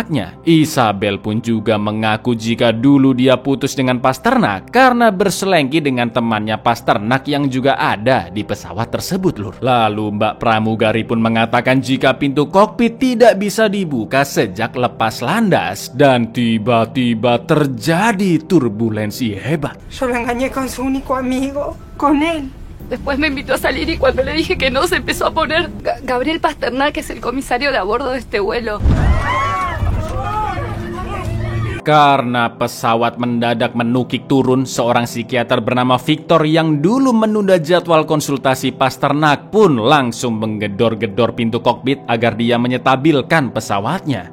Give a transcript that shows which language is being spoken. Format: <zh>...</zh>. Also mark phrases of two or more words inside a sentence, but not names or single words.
<id>Isabel pun juga mengaku jika dulu dia putus dengan Pasternak karena berselengki dengan temannya Pasternak yang juga ada di pesawat tersebut lur. Lalu mbak pramugari pun mengatakan jika pintu kokpit tidak bisa dibuka sejak lepas landas dan tiba-tiba terjadi turbulensi hebat.</id> <es>Yo lo engañé con su único amigo, con él. Después me invitó a salir y cuando le dije que no se empezó a poner Gabriel Pasternak, que es el comisario de a bordo de este vuelo.</es> <id>Karena pesawat mendadak menukik turun, seorang psikiater bernama Victor yang dulu menunda jadwal konsultasi Pasternak pun langsung menggedor-gedor pintu kokpit agar dia menyetabilkan pesawatnya.</id>